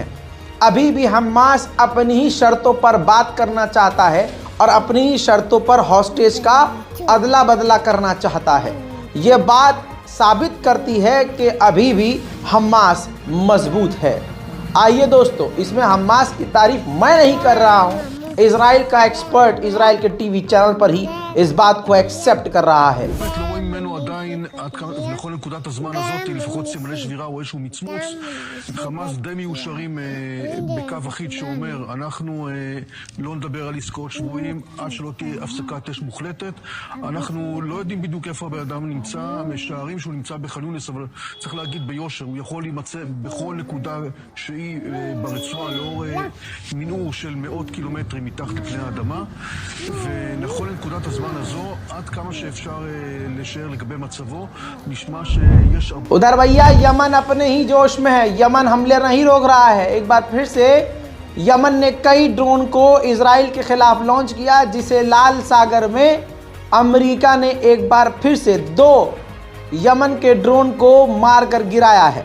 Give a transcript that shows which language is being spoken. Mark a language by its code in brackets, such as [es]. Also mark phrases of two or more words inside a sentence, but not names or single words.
[hi] अभी भी हमास अपनी ही शर्तों पर बात करना चाहता है और अपनी ही शर्तों पर हॉस्टेज का अदला बदला करना चाहता है। ये बात साबित करती है कि अभी भी हमास मजबूत है। आइए दोस्तों, इसमें हमास की तारीफ मैं नहीं कर रहा हूँ, इजराइल का एक्सपर्ट इजराइल के [en] TV channel [hi] पर ही इस बात को एक्सेप्ट कर रहा है। [he] לכל נקודת הזמן הזאת לפחות סימני שבירה או איזשהו מצמוץ. חמאס די מיושרים בקו אחיד שאומר אנחנו לא נדבר על עסקאות שבויים עד שלא תהיה הפסקת אש מוחלטת. אנחנו לא יודעים בדיוק איפה הבן אדם נמצא, משערים שהוא נמצא בח'אן יונס, אבל צריך להגיד ביושר, הוא יכול להימצא בכל נקודה שהיא ברצועה לאור מנעור של מאות קילומטרים מתחת לפני האדמה, ונכון לנקודת הזמן הזו עד כמה שאפשר לשער לגבי מצבו. [hi] उधर भैया यमन अपने ही जोश में है, यमन हमले नहीं रोक रहा है। एक बार फिर से यमन ने कई ड्रोन को इजराइल के खिलाफ लॉन्च किया, जिसे लाल सागर में अमेरिका ने एक बार फिर से 2 यमन के ड्रोन को मारकर गिराया है।